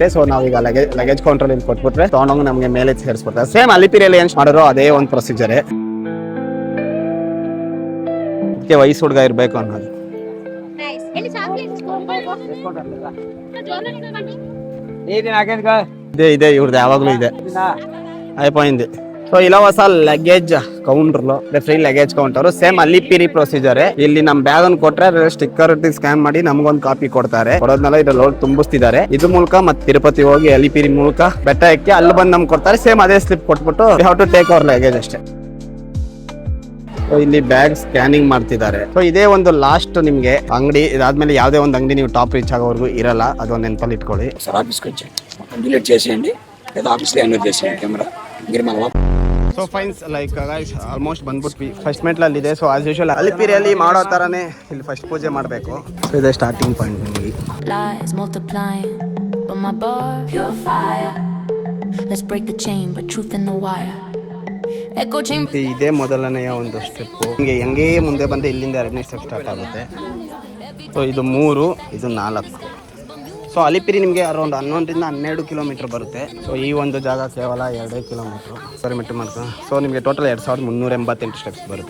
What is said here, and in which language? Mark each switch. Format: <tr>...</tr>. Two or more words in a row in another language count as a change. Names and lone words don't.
<kn>ಸೊ ನಾವೀಗ ಲಗೇಜ್ ಕೌಂಟ್ರಲ್ಲಿ ಇಲ್ಲಿ ಕೊಟ್ಬಿಟ್ರೆ ತೊಗೊಂಡೋಗಿ ನಮಗೆ ಮೇಲೆ ಸೇರಿಸ್ಬಿಡ್ತಾರೆ. ಸೇಮ್ ಅಲಿಪಿರಿಯಲ್ಲಿ ಏನು ಮಾಡೋರು ಅದೇ ಒಂದು ಪ್ರೊಸೀಜರೇ. ಅದಕ್ಕೆ ವಯಸ್ಸು ಹುಡುಗ ಇರಬೇಕು ಅನ್ನೋದು. ಇದೆ ಇವ್ರದ್ದು ಯಾವಾಗಲೂ ಇದೆ అయిపోయింది.</kn> <te>సో ఇలా</te> <kn>ಹೊಸ</kn> <en>luggage counterlu free luggage counter same</en> <kn>ಅಲಿಪಿರಿ ಪ್ರೊಸೀಜರ್. ಇಲ್ಲಿ ನಮ್ ಬ್ಯಾಗ್ ಅನ್ನು ಕೊಟ್ರೆ</kn> <en>sticker scan</en> <kn>ಮಾಡಿ ನಮ್ಗೊಂದು ಕಾಪಿ ಕೊಡ್ತಾರೆ. ಕೊಡೋದ್ನೆಲ್ಲ ಇದ್ರಲ್ಲಿ ತುಂಬಿಸ್ತಿದ್ದಾರೆ. ಇದು ಮೂಲಕ ಮತ್ತೆ ತಿರುಪತಿ ಹೋಗಿ ಅಲಿಪಿರಿ ಮೂಲಕ ಬೆಟ್ಟ ಎಕ್ಕಿ ಅಲ್ಲಿ ಬಂದು ನಮ್ಗೆ ಕೊಡ್ತಾರೆ. ಸೇಮ್ ಅದೇ ಸ್ಲಿಪ್ ಕೊಟ್ಬಿಟ್ಟು</kn> <en>how to take our luggage</en> <kn>ಅಷ್ಟೇ. ಸೊ ಇಲ್ಲಿ</kn> <en>bag scanning</en> <kn>ಮಾಡ್ತಿದ್ದಾರೆ. ಸೊ ಇದೇ ಒಂದು ಲಾಸ್ಟ್ ನಿಮ್ಗೆ ಅಂಗಡಿ. ಇದಾದ್ಮೇಲೆ ಯಾವ್ದೇ ಒಂದು ಅಂಗಡಿ ನೀವು</kn> <en>top reach</en> <kn>ಆಗೋವರೆಗೂ ಇರಲ್ಲ. ಅದೊಂದು ನೆನಪಲ್ಲಿ ಇಟ್ಕೊಳ್ಳಿ.</kn> <te>డిలీట్ చేసేయండి లేదా ఆఫీస్లో ఎన్రోల్ చేసేయండి కెమెరా మీరు మన</te> <en>so fines like guys almost</en> <kn>ಬಂದ್ಬಿಟ್ವಿ. ಫಸ್ಟ್ ಮೆಟ್ಲಲ್ಲಿ ಇದೆ.</kn> <en>so as usual</en> <kn>ಅಲಿಪಿರಿಯಲ್ಲಿ ಮಾಡೋ ಥರನೇ ಇಲ್ಲಿ ಫಸ್ಟ್ ಪೂಜೆ ಮಾಡಬೇಕು. ಸೊ ಇದೆ</kn> <en>starting point</en> <kn>ನಿಮಗೆ.</kn> <en>Lies multiplying, but my bar pure fire. Let's break the chain, but truth in the wire. Echo chamber.</en> <kn>ಇದೇ ಮೊದಲನೆಯ ಒಂದು ಸ್ಟೆಪ್ಪು. ಹೆಂಗೆ ಮುಂದೆ ಬಂದು ಇಲ್ಲಿಂದ 2ನೇ</kn> <en>step start</en> <kn>ಆಗುತ್ತೆ. ಸೊ ಇದು 3, ಇದು 4. ಸೊ ಅಲಿಪಿರಿ ನಿಮಗೆ ಅರೌಂಡ್ 11ರಿಂದ 12 ಕಿಲೋಮೀಟರ್ ಬರುತ್ತೆ. ಸೊ ಈ ಒಂದು ಜಾಗ ಕೇವಲ 2 ಕಿಲೋಮೀಟ್ರು ಪರ್ಮಿಟ್ ಮಾಡ್ಕೊಂಡು. ಸೊ ನಿಮಗೆ</kn> <en>total 2388 steps</en> <kn>ಬರುತ್ತೆ.</kn>